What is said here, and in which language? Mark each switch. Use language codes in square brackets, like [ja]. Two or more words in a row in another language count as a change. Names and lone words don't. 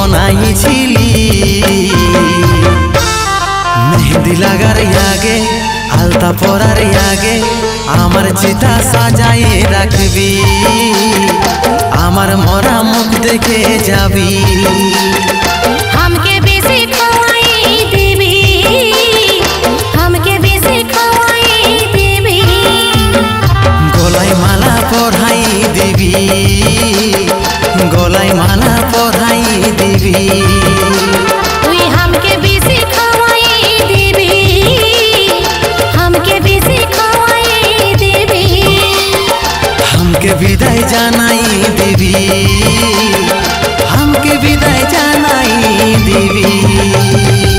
[bn] বানাইছিলি মেহেন্দি লাগার আগে আলতা পরার আগে আমার চিতা সাজায়ে রাখবি আমার মরা মুখ দেখে যাবি [bho] हमके बेसी खवाई देवी हमके बेसी खवाई देवी [bn] গলায় মালা পরাই দিবি গলায় মালা পরাই দিবি [bho] তুই हमके बेसी खवाई देवी हमके बेसी खवाई देवी हमके विदाई [bn] জানাই দিবি [bho] हमके विदाई [bn] জানাই দিবি।